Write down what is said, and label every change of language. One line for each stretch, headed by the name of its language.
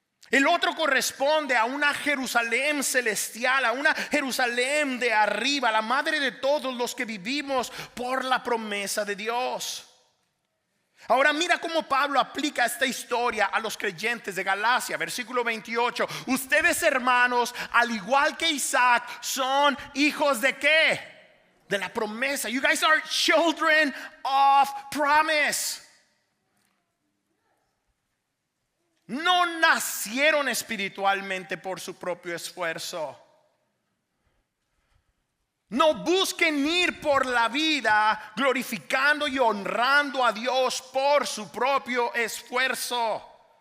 Spanish: El otro corresponde a una Jerusalén celestial, a una Jerusalén de arriba, la madre de todos los que vivimos por la promesa de Dios. Ahora mira cómo Pablo aplica esta historia a los creyentes de Galacia, versículo 28. Ustedes, hermanos, al igual que Isaac, son hijos de ¿qué? De la promesa.
English: You guys are children of promise.
Spanish: No nacieron espiritualmente por su propio esfuerzo. No busquen ir por la vida glorificando y honrando a Dios por su propio esfuerzo.